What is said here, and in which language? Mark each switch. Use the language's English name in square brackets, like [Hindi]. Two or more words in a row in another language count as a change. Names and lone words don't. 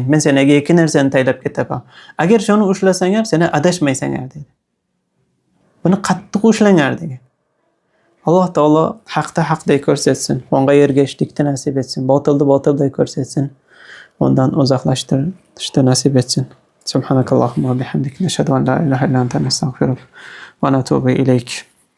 [Uzbek] Men senga ikki narsani taylab ketaman. Agar shuni ushlasanglar, sen adashmaysanlar dedi. Buni qattiq ushlangar degan. Alloh taolo haqda haqdek ko'rsatsin, unga ergashishlikni nasib etsin, botilni botilday ko'rsatsin, undan uzoqlashtirishni nasib etsin. [Arabic] سبحانك اللهم وبحمدك نشهد أن لا إله إلا أنت نستغفرك ونتوب إليك.